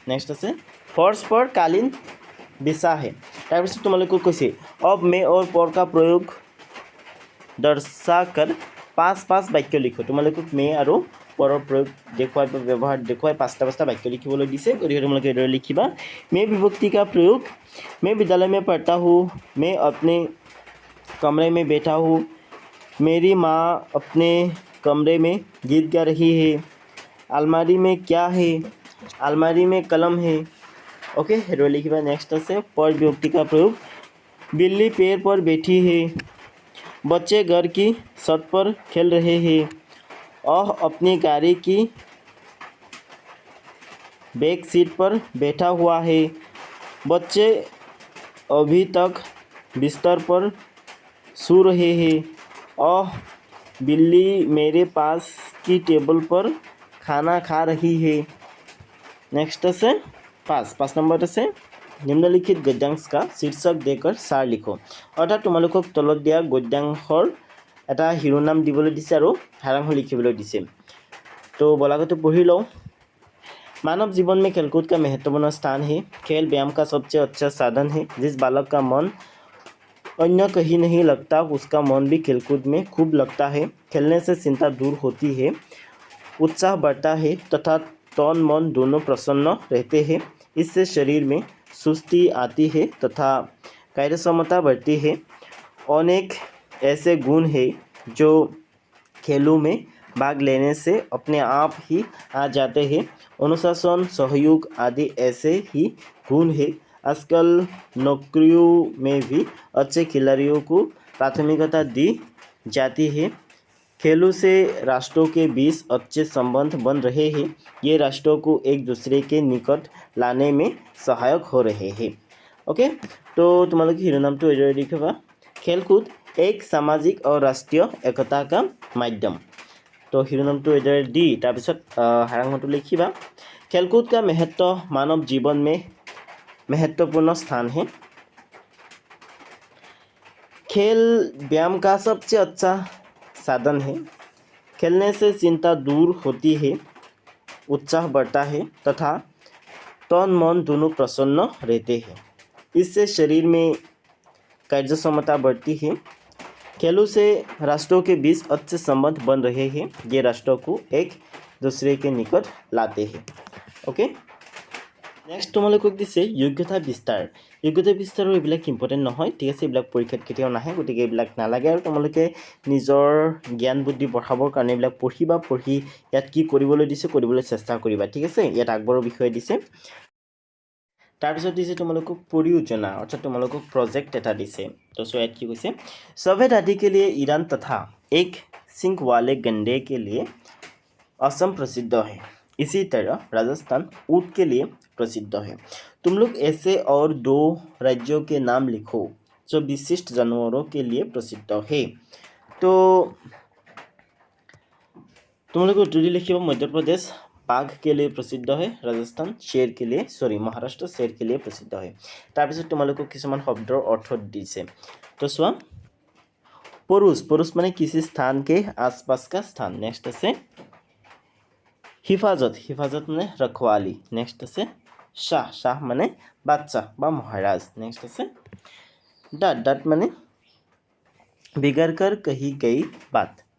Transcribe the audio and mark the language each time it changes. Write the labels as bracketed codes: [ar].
[as] Next আছে force পৰ কালীন বিছা হে। তাৰপিছত তোমালোকক কৈছে [hi] অব মে और पर का प्रयोग दर्शाकर 5 বাক্য লিখো। [as] তোমালোকক মে আৰু পৰৰ প্ৰয়োগ দেখুৱাই ব্যৱহাৰ দেখুৱাই 5টা বাক্য লিখিবলৈ দিছে। গতিকে তোমালোকে এইদৰে লিখিবা। মে [hi] विभक्ति का प्रयोग। मैं विद्यालय में पढ़ता हूँ, मैं अपने कमरे में बैठा हूँ, मेरी माँ अपने कमरे में गीत गा रही है, अलमारी में क्या है, अलमारी में कलम है। ओके, [as] हेरो लिखिबा। [hi] नेक्स्ट [as] আছে [hi] पर विभक्ति का प्रयोग। बिल्ली पेड़ पर बैठी है, बच्चे घर की छत पर खेल रहे हैं, वह अपनी गाड़ी की बैक सीट पर बैठा हुआ है, बच्चे अभी तक बिस्तर पर सो रहे हैं, और बिल्ली मेरे पास की टेबल पर खाना खा रही है। नेक्स्ट [as] আছে 5 নম্বৰত আছে [hi] নিম্নলিখিত গদ্যাংশ का शीर्षक देकर सार लिखो। [as] অৰ্থাৎ তোমালোকক তলত দিয়া গদ্যাংশৰ এটা শিৰোনাম দিবলৈ দিছে আৰু সাৰাংশ লিখিবলৈ দিছে। তো বলাগতো পঢ়ি লওঁ। [hi] मानव जीवन में खेलकूद का महत्वपूर्ण स्थान है। खेल व्यायाम का सबसे अच्छा साधन है। जिस बालक का मन अन्य कहीं नहीं लगता उसका मन भी खेलकूद में खूब लगता है। खेलने से चिंता दूर होती है, उत्साह बढ़ता है तथा तन मन दोनों प्रसन्न रहते हैं। इससे शरीर में सुस्ती आती है तथा कार्यक्षमता बढ़ती है। अनेक ऐसे गुण हैं जो खेलों में भाग लेने से अपने आप ही आ जाते हैं। अनुशासन, सहयोग आदि ऐसे ही गुण हैं। आजकल नौकरियों में भी अच्छे खिलाड़ियों को प्राथमिकता दी जाती है। खेलों से राष्ट्रों के बीच अच्छे संबंध बन रहे हैं। ये राष्ट्रों को एक दूसरे के निकट लाने में सहायक हो रहे हैं। ओके, तो तुम्हारे शिरोनामটো [as] এইদৰে লিখিবা। [hi] खेलकूद एक सामाजिक और राष्ट्रीय एकता का माध्यम। [as] तो शिरोनामটো এইদৰে দি তাৰপিছত সাৰাংশটো লিখিবা। [hi] खेलकूद का महत्व मानव जीवन में महत्वपूर्ण स्थान है। खेल व्यायाम का सबसे अच्छा साधन है। खेलने से चिंता दूर होती है, उत्साह बढ़ता है तथा तन मन दोनों प्रसन्न रहते हैं। इससे शरीर में कार्यक्षमता बढ़ती है। खेलों से राष्ट्रों के बीच अच्छे संबंध बन रहे हैं। ये राष्ट्रों को एक दूसरे के निकट लाते हैं। [as] ओके, नेक्स्ट তোমালোকক দিছে যোগ্যতা বিস্তাৰ। যোগ্যতা বিস্তাৰৰ এইবিলাক ইম্পৰ্টেণ্ট নহয়। ঠিক আছে, এইবিলাক পৰীক্ষাত কেতিয়াও নাহে, গতিকে এইবিলাক নালাগে। আৰু তোমালোকে নিজৰ জ্ঞান বুদ্ধি বঢ়াবৰ কাৰণে এইবিলাক পঢ়িবা। পঢ়ি ইয়াত কি কৰিবলৈ দিছে কৰিবলৈ চেষ্টা কৰিবা। ঠিক আছে, ইয়াত আকবৰৰ বিষয়ে দিছে। তাৰপিছত দিছে তোমালোকক পৰিयोजना, অৰ্থাৎ তোমালোকক প্ৰজেক্ট এটা দিছে। তো সো ইয়াত কি কৈছে [hi] सफेद हाथी के लिए ईरान तथा एक सिंह वाले गंडे के लिए असम प्रसिद्ध है। इसी तरह राजस्थान ऊँट के लिए प्रसिद्ध है। तुम लोग ऐसे और 2 राज्यों के नाम लिखो जो विशिष्ट जानवरों के लिए प्रसिद्ध है। तो तुम लोग उत्तर लिखिए। मध्य प्रदेश बाघ के लिए प्रसिद्ध है, राजस्थान शेर के लिए महाराष्ट्र शेर के लिए प्रसिद्ध है। [as] তাৰপিছত তোমালোকক কিছুমান শব্দৰ অৰ্থ দিছে। [hi] तो [as] চোৱা, [hi] पुरुष, पुरुष माने किसी स्थान के आसपास का स्थान। नेक्स्ट [as] আছে [hi] हिफाजत, हिफाजत माने रखवाली। नेक्स्ट [as] আছে [hi] शाह, शाह माने बादशाह बा महाराज। नेक्स्ट [as] আছে [hi] डाट, डाट माने बिगड़ कर कही गई बात।